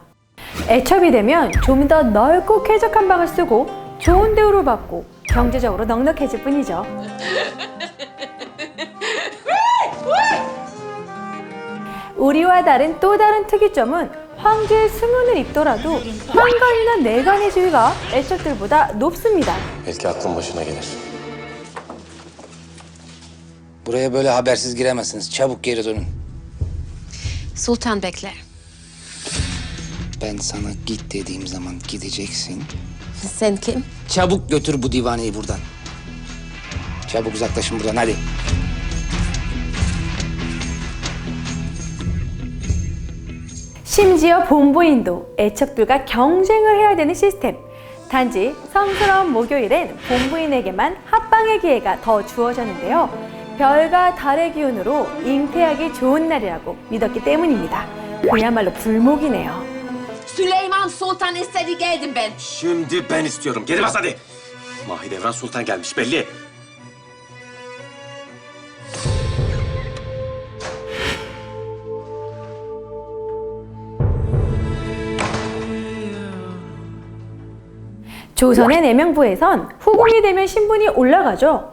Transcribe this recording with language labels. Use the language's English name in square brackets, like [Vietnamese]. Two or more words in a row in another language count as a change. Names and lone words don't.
[Korean] 애첩이 되면 좀 더 넓고 쾌적한 방을 쓰고 좋은 대우를 받고 경제적으로 넉넉해질 뿐이죠. 우리와 다른 또 다른 특이점은 황제의 승은을 입더라도 황관이나 내관의 지위가 애첩들보다 높습니다. [Turkish] Belki aklın başına gelir. Buraya böyle habersiz giremezsiniz. Çabuk geri dönün. Sultan bekler. Ben sana git dediğim zaman gideceksin. Sen kim? Çabuk götür bu divaneyi buradan. Çabuk uzaklaşın buradan hadi. [Korean] 심지어 본부인도 애척들과 경쟁을 해야 되는 시스템. 단지 성스러운 목요일엔 본부인에게만 합방의 기회가 더 주어졌는데요. 별과 달의 기운으로 잉태하기 좋은 날이라고 믿었기 때문입니다. 그야말로 불목이네요. [Turkish] Süleyman Sultan istedi geldim ben. Şimdi ben istiyorum. Geri bas hadi. Mahidevran Sultan gelmiş belli. [Korean] 조선의 내명부에선 후궁이 되면 신분이 올라가죠.